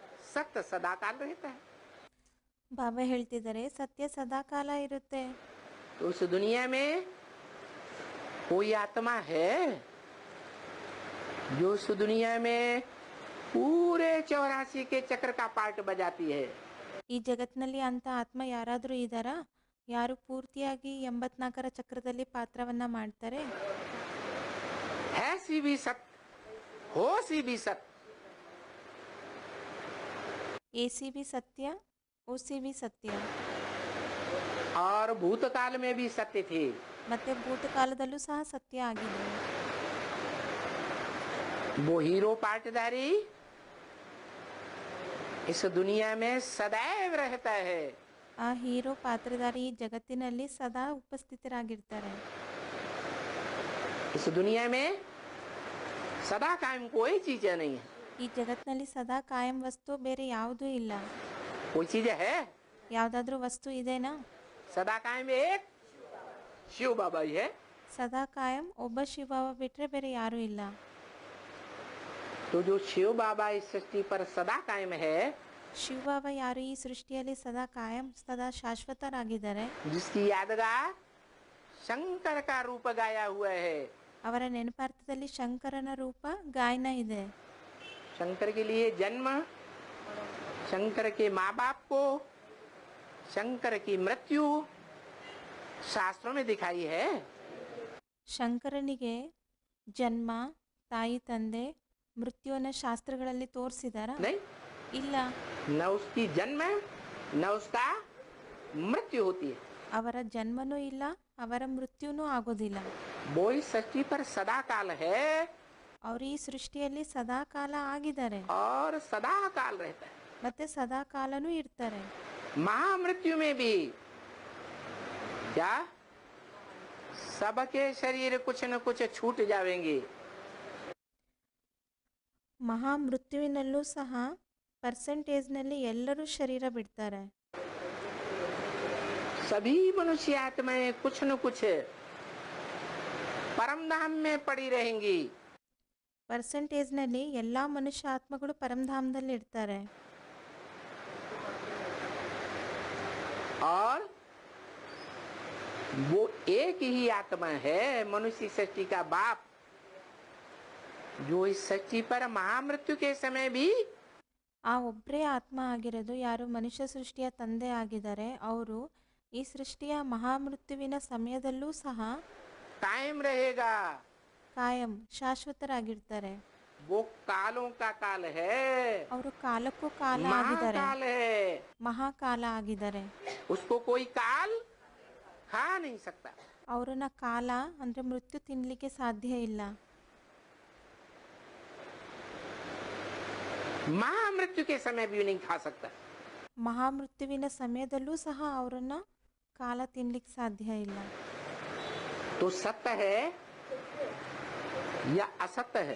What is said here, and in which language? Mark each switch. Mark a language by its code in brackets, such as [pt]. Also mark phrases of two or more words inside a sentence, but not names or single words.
[hi] सत्य सदा काल रहता है। [kn] ಬಾಬಾ ಹೇಳ್ತಿದ್ದಾರೆ ಸತ್ಯ ಸದಾಕಾಲ ಇರುತ್ತೆ. [hi] तो उस दुनिया में कोई आत्मा है जो उस दुनिया में पूरे 84 के चक्र का पार्ट बजाती है। [kn] ಈ जगತ್ತಿನಲ್ಲಿ ಅಂತ ಆತ್ಮ ಯಾರಾದರೂ ಇದ್ದಾರಾ? ಯಾರು ಪೂರ್ತಿಯಾಗಿ 84ರ ಚಕ್ರದಲ್ಲಿ ಪಾತ್ರವನ್ನ ಮಾಡ್ತಾರೆ? [hi] है सी भी सत्य, हो सी भी सत्य। एसी भी सत्य, ओसी भी सत्य. और भूतकाल में भी सत्य थी। [kn] ಮತ್ತೆ ಭೂತಕಾಲದಲ್ಲೂ ಸಹ ಸತ್ಯ ಆಗಿದೆ. [hi] वो हीरो पार्टधारी इस दुनिया में सदैव रहता है। [kn] ಆ ಹೀರೋ ಪಾತ್ರಧಾರಿ ಈ ಜಗತ್ತಿನಲ್ಲಿ ಸದಾ ಉಪಸ್ಥಿತರಾಗಿರ್ತಾರೆ. [hi] इस दुनिया में सदा कायम कोई चीज नहीं है। [kn] ಈ ಜಗತ್ತಿನಲ್ಲಿ ಸದಾ ಕಾಯಂ ವಸ್ತು ಬೇರೆ ಯಾವುದೂ ಇಲ್ಲ. [hi] कोई चीज है? [kn] ಯಾವುದಾದ್ರೂ ವಸ್ತು ಇದೆನಾ? [hi] सदा कायम एक शिव बाबा ही है। [kn] ಸದಾ ಕಾಯಂ ಒಬ್ಬ ಶಿವಬಾಬಾ ಬಿಟ್ರೆ ಬೇರೆ ಯಾರೂ ಇಲ್ಲ. [hi] तो जो शिव बाबा इस सृष्टि पर सदा कायम है, [kn] ಶಿವಬಾಬಾ ಯಾರು ಈ ಸೃಷ್ಟಿಯಲ್ಲಿ ಸದಾ ಕಾಯಂ ಸದಾ ಶಾಶ್ವತರಾಗಿದ್ದಾರೆ, [hi] जिसकी यादगार शंकर का रूप गाया हुआ है। [kn] ಅವರ ನೆನಪಾರ್ಥದಲ್ಲಿ ಶಂಕರನ ರೂಪ ಗಾಯನ ಇದೆ. [hi] शंकर के लिए जन्म, शंकर के माँ बाप को, शंकर की मृत्यु शास्त्रों में दिखाई है। [kn] ಶಂಕರನಿಗೆ ಜನ್ಮ, ತಾಯಿ ತಂದೆ, ಮೃತ್ಯುವನ್ನು ಶಾಸ್ತ್ರಗಳಲ್ಲಿ ತೋರಿಸಿದಾರ? [hi] नहीं, [kn] ಇಲ್ಲ. [hi] न उसकी जन्म न उसका मृत्यु होती है। [kn] ಅವರ ಜನ್ಮನೂ ಇಲ್ಲ, ಅವರ ಮೃತ್ಯುನೂ ಆಗೋದಿಲ್ಲ. [hi] वो इस सृष्टि पर सदा काल है [kn] ಅವರು ಈ ಸೃಷ್ಟಿಯಲ್ಲಿ ಸದಾ ಕಾಲ ಆಗಿದ್ದಾರೆ [hi] और सदा काल रहता है। [kn] ಮತ್ತೆ ಸದಾ ಕಾಲನೂ ಇರ್ತಾರೆ. [hi] महामृत्यु में भी क्या सबके शरीर कुछ न कुछ छूट जाएंगे। [kn] ಮಹಾಮೃತ್ಯುವಿನಲ್ಲೂ ಸಹ ಪರ್ಸೆಂಟೇಜ್ನಲ್ಲಿ ಎಲ್ಲರೂ ಶರೀರ ಬಿಡ್ತಾರೆ. [hi] सभी मनुष्य आत्माएं कुछ न कुछ परम धाम में पड़ी रहेंगी। [kn] ಪರ್ಸೆಂಟೇಜ್ನಲ್ಲಿ ಎಲ್ಲ ಮನುಷ್ಯ ಆತ್ಮಗಳು ಪರಮಧಾಮದಲ್ಲಿ ಇರ್ತಾರೆ. [hi] और वो एक ही आत्मा है मनुष्य सृष्टि का बाप, जो इस सृष्टि पर महामृत्यु के समय भी [kn] ಆ ಒಬ್ಬರೇ ಆತ್ಮ ಆಗಿರೋದು ಯಾರು ಮನುಷ್ಯ ಸೃಷ್ಟಿಯ ತಂದೆ ಆಗಿದ್ದಾರೆ. ಅವರು ಈ ಸೃಷ್ಟಿಯ ಮಹಾಮೃತ್ಯುವಿನ ಸಮಯದಲ್ಲೂ ಸಹ [hi] कायम रहेगा। [kn] ಕಾಯಂ ಶಾಶ್ವತರಾಗಿರ್ತಾರೆ. [hi] वो कालों का काल है, [kn] ಅವರು ಕಾಲಕ್ಕೂ ಕಾಲ ಆಗಿದ್ದಾರೆ, [hi] महाकाल है। [kn] ಮಹಾಕಾಲ ಆಗಿದ್ದಾರೆ. [hi] उसको कोई काल खा नहीं सकता। [kn] ಅವ್ರನ್ನ ಕಾಲ ಅಂದ್ರೆ ಮೃತ್ಯು ತಿನ್ಲಿಕ್ಕೆ ಸಾಧ್ಯ ಇಲ್ಲ. [hi] महामृत्यु के समय भी नहीं खा सकता। [kn] ಮಹಾಮೃತ್ಯುವಿನ ಸಮಯದಲ್ಲೂ ಸಹ ಅವರನ್ನ ಕಾಲ ತಿನ್ಲಿಕ್ಕೆ ಸಾಧ್ಯ ಇಲ್ಲ. [hi] तो सत्य है या असत्य है?